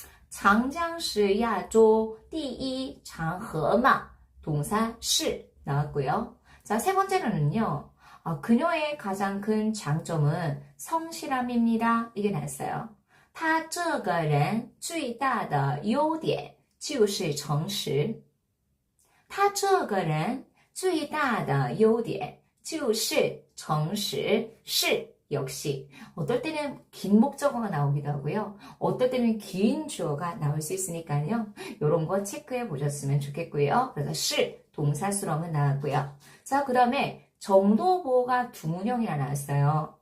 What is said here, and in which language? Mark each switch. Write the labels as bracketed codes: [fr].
[zh] 장장是亚洲第一长河吗? [ko] 동사 是 나왔고요. 자, 세 번째로는요. 그녀의 가장 큰 장점은 성실함입니다. 이게 나왔어요. [zh] 他这个人最大的优点就是诚实。他这个人最大的优点就是诚实。 [ko] 是 역시 어떨 때는 긴 목적어가 나오기도 하고요. 어떨 때는 긴 주어가 나올 수 있으니까요. 이런 거 체크해 보셨으면 좋겠고요. 그래서 시 동사 수렁은 나왔고요. 자, 그 다음에 정도보가 두 문형이나 나왔어요.